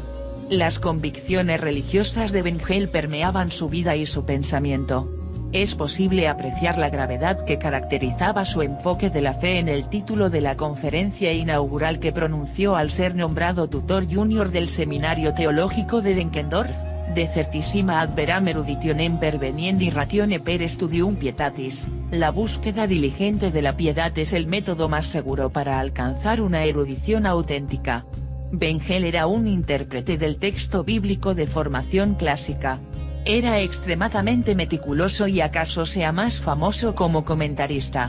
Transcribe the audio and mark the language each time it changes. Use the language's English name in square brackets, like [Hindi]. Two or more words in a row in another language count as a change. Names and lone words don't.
[Spanish] Las convicciones religiosas de Bengel permeaban su vida y su pensamiento. Es posible apreciar la gravedad que caracterizaba su enfoque de la fe en el título de la conferencia inaugural que pronunció al ser nombrado tutor junior del Seminario Teológico de Denkendorf, [Latin] de certissima ad veram eruditionem perveniendi ratione per studium pietatis, [Spanish] la búsqueda diligente de la piedad es el método más seguro para alcanzar una erudición auténtica. Bengel era un intérprete del texto bíblico de formación clásica. Era extremadamente meticuloso y acaso sea más famoso como comentarista.